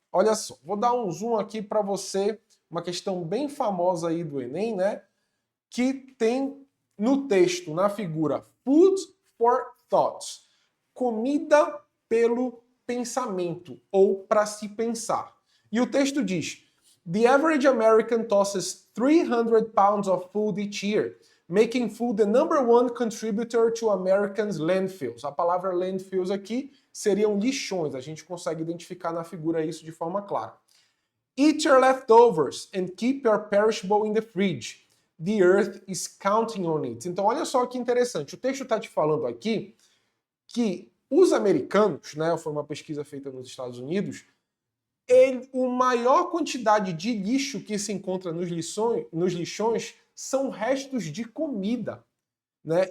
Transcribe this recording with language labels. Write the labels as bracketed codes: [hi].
[pt] Olha só, vou dar um zoom aqui para você, uma questão bem famosa aí do Enem, né? Que tem no texto, na figura, food for thoughts, comida pelo pensamento, ou para se pensar. [en] E o texto diz, the average American tosses 300 pounds of food each year, making food the #1 contributor to Americans' landfills. [pt] A palavra landfills aqui seriam lixões, a gente consegue identificar na figura isso de forma clara. [en] Eat your leftovers and keep your perishable in the fridge. The earth is counting on it. [pt] Então olha só que interessante, o texto está te falando aqui que os americanos, né, foi uma pesquisa feita nos Estados Unidos, a maior quantidade de lixo que se encontra nos lixões são restos de comida. Né?